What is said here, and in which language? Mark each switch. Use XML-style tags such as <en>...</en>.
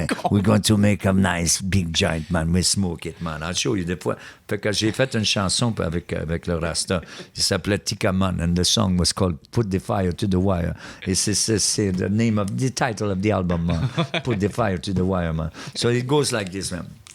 <en>We're going to make a nice big giant, man. We smoke it, man. I'll show you</en> <fr>des fois. Fait que j'ai fait une chanson avec le Rasta. Il s'appelait Tikaman,</fr> <en>and the song was called Put the Fire to the Wire.</en> <fr>Et c'est</fr> <en>the title of the album, man. Put the Fire to the Wire, man. So it goes like this, man.</en>